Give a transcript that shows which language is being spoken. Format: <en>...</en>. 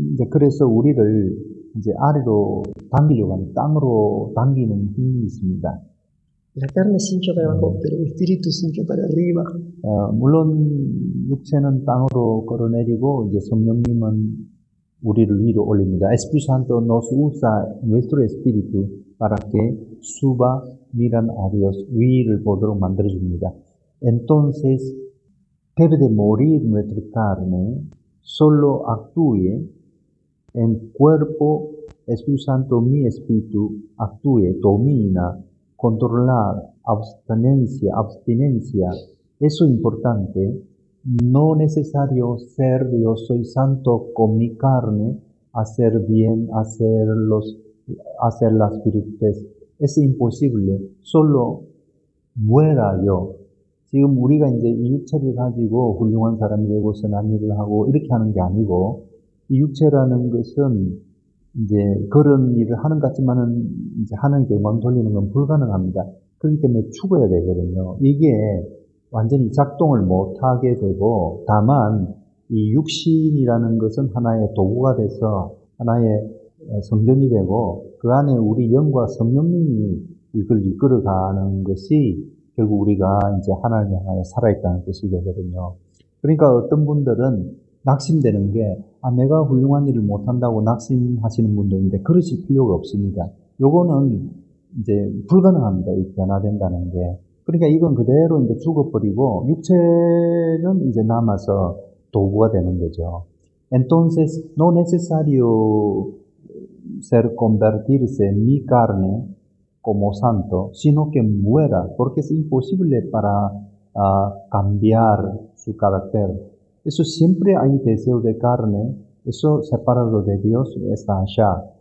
<ko>그래서 우리를 이제 아래로 당기려고 하는 땅으로 당기는 힘이 있습니다.</ko> <es>La carne se hincha para abajo, pero el espíritu se hincha para arriba.</es> <ko>물론 육체는 땅으로 끌어내리고 이제 성령님은 우리를 위로 올립니다.</ko> <es>Espíritu Santo nos usa nuestro espíritu para que suba, miran a Dios,</es> <ko>위를 보도록 만들어줍니다.</ko> <es>Entonces debe de morir nuestra carne, solo actúe en cuerpo, Espíritu Santo, mi espíritu, actúe, domina, controlar, abstinencia. Eso es importante. No necesario ser yo soy santo con mi carne, hacer bien, hacer las virtudes. Es imposible. solo muera yo.</es> <ko>지금 우리가 이제 이 육체를 가지고 훌륭한 사람이 되고 선한 일을 하고 이렇게 하는 게 아니고, 이 육체라는 것은 이제 그런 일을 하는 것 같지만은 이제 하나님께 영광 돌리는 건 불가능합니다. 그렇기 때문에 죽어야 되거든요. 이게 완전히 작동을 못하게 되고, 다만 이 육신이라는 것은 하나의 도구가 돼서 하나의 성전이 되고, 그 안에 우리 영과 성령님이 이걸 이끌어가는 것이 결국 우리가 이제 하나님을 향하여 살아있다는 뜻이 되거든요. 그러니까 어떤 분들은 낙심되는 게, 내가 훌륭한 일을 못한다고 낙심하시는 분들인데, 그러실 필요가 없습니다. 요거는 이제 불가능합니다. 이 변화된다는 게. 그러니까 이건 그대로 이제 죽어버리고, 육체는 이제 남아서 도구가 되는 거죠.</ko> <es>Entonces, no necesario ser convertirse en mi carne como santo, sino que muera, porque es imposible para cambiar su carácter. Eso siempre hay deseo de carne, eso separado de Dios está allá.</es>